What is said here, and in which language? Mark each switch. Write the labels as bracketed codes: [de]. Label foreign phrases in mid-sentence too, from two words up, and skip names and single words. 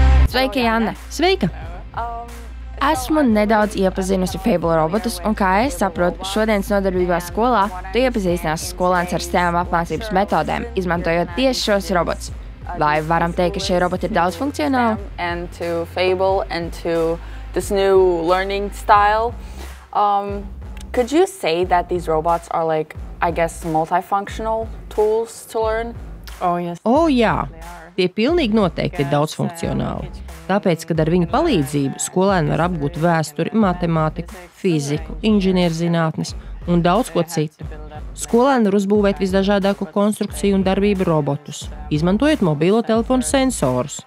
[lv] Sveika, Janne! Sveika! Esmu nedaudz iepazinusi Fable robotus, un kā es saprotu, šodienas nodarbībā skolā tu iepazīstinās skolēns ar STEM apmācības metodēm, izmantojot tieši šos robotus. Vai varam teikt, ka šie roboti ir daudzfunkcionāli? [en] And to Fable and to this new learning style. Could you say that these robots are like, I guess, multifunctional tools to learn? [lv] Oh, jā, tie pilnīgi noteikti ir daudzfunkcionāli. Tāpēc, kad ar viņu palīdzību skolēni var apgūt vēsturi, matemātiku, fiziku, inženierzinātnes un daudz ko citu. Skolēni var uzbūvēt visdažādāko konstrukciju un darbību robotus, izmantojot mobilo telefonu sensorus.